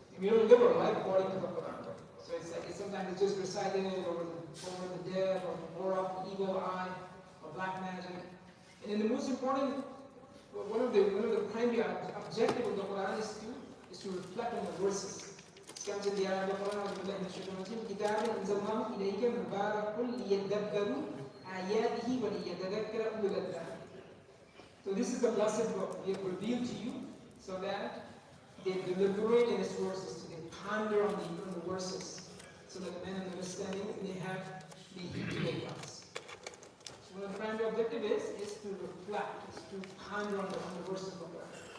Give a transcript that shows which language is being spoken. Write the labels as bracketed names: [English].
[English] And we don't live our life according to the Quran. So it's like sometimes it's just reciting it over the dead, or off the evil eye, or black magic. And then the most important, one of the primary objectives of the Quran is to reflect on the verses. [Arabic] كما في الآية القرآن أعوذ بالله من الشيطان الرجيم كتاب أنزلناه إليك مبارك ليدبروا آياته وليتذكر أولو الألباب. [English] So this is the blessed book we have revealed to you so that they deliberate in its verses, so they ponder on the verses, so that the men of understanding may have the heed to their thoughts. So one of the primary objective is to reflect, is to ponder on the verses of the Quran.